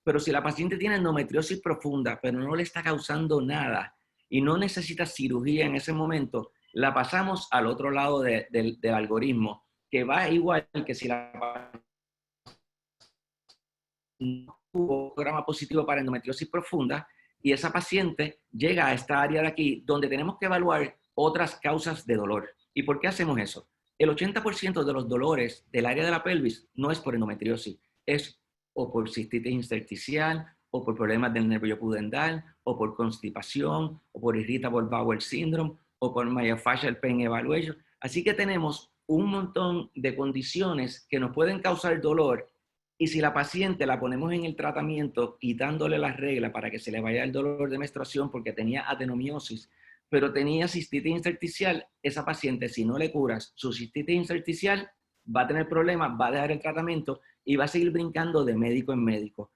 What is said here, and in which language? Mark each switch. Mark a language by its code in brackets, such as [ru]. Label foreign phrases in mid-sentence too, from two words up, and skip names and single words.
[es] Pero si la paciente tiene endometriosis profunda, pero no le está causando nada y no necesita cirugía en ese momento, la pasamos al otro lado del algoritmo, que va igual que si la tuvo un programa positivo para endometriosis profunda y esa paciente llega a esta área de aquí donde tenemos que evaluar otras causas de dolor. ¿Y por qué hacemos eso? El 80% de los dolores del área de la pelvis no es por endometriosis, es o por cistitis intersticial, o por problemas del nervio pudendal, o por constipación, o por [en] irritable bowel syndrome, [es] o por [en] myofascial pain evaluation. [es] Así que tenemos un montón de condiciones que nos pueden causar dolor y si la paciente la ponemos en el tratamiento quitándole las reglas para que se le vaya el dolor de menstruación porque tenía adenomiosis, pero tenía cistitis intersticial, esa paciente, si no le curas su cistitis intersticial, va a tener problemas, va a dejar el tratamiento y va a seguir brincando de médico en médico.